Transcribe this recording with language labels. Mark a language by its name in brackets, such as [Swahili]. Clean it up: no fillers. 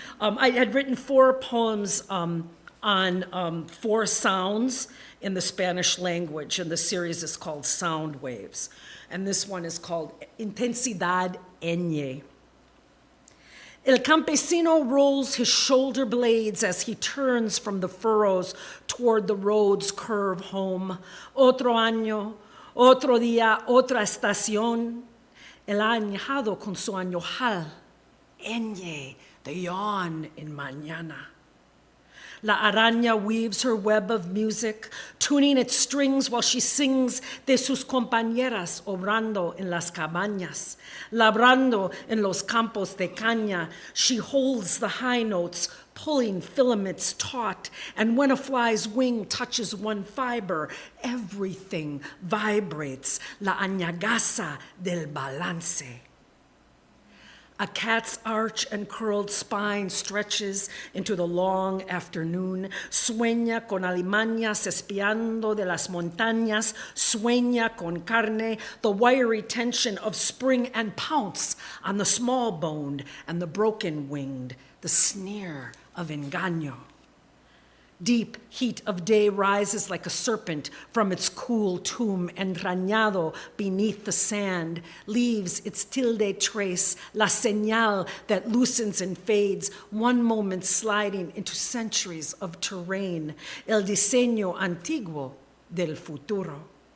[English] I had written 4 poems on 4 sounds in the Spanish language, and the series is called Sound Waves. And this one is called Intensidad ñ. [Spanish] El campesino [English] rolls his shoulder blades as he turns from the furrows toward the road's curve home. [Spanish] Otro año, otro día, otra estación. Él ha añejado con su añojal. [English] Ñ, the yawn in mañana. [Spanish] La araña [English] weaves her web of music, tuning its strings while she sings [Spanish] de sus compañeras obrando en las cabañas. Labrando en los campos de caña, [English] she holds the high notes, pulling filaments taut, and when a fly's wing touches one fiber, everything vibrates. [Spanish] La añagaza del balance. [English] A cat's arch and curled spine stretches into the long afternoon. [Spanish] Sueña con alimañas espiando de las montañas. Sueña con carne, [English] the wiry tension of spring, and pounce on the small-boned and the broken-winged, the sneer of engaño. Deep heat of day rises like a serpent from its cool tomb, [Spanish] entrañado [English] beneath the sand, leaves its tilde trace, [Spanish] la señal [English] that loosens and fades, one moment sliding into centuries of terrain, [Spanish] el diseño antiguo del futuro.